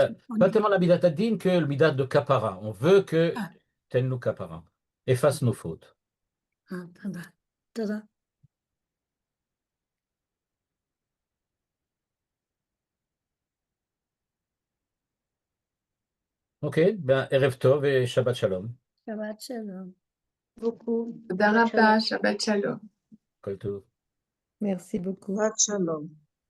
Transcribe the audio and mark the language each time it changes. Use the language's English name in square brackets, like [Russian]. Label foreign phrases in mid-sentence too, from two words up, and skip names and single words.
[French] pas tellement la [Hebrew] מידת הדין [French] que le Midat de Kapara. On veut que Ah, tel nous Kapara, efface nos fautes. [Hebrew] תודה, תודה. [French] Ok, ben [Hebrew] ערב טוב [French] et [Hebrew] שבת שלום. שבת שלום. Tודה רבה, שבת שלום. כל טוב. [French] merci beaucoup. [Hebrew] שבת שלום.